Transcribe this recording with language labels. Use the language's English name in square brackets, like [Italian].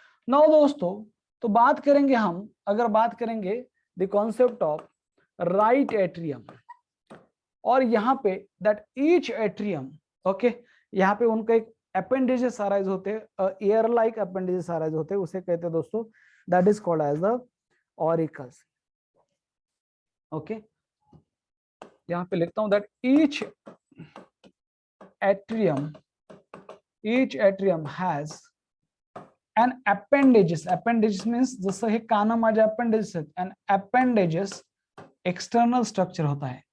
[Hindi] Now दोस्तों, तो बात करेंगे हम, अगर बात करेंगे [English] the concept of right atrium, [Hindi] और यहाँ पे दैट ईच एट्रियम, ओके, यहाँ पे उनका एक अपेंडेजेस अराइज होते हैं, एयर लाइक अपेंडेजेस अराइज होते हैं, उसे कहते हैं दोस्तों [English] that is called as the auricles. Okay, [Hindi] यहाँ पे लिखता हूं [English] that each atrium has an appendages. Appendages means [Marathi] जसं हे कान माझे appendages आहेत, [English] and appendages external structure [Hindi] होता है.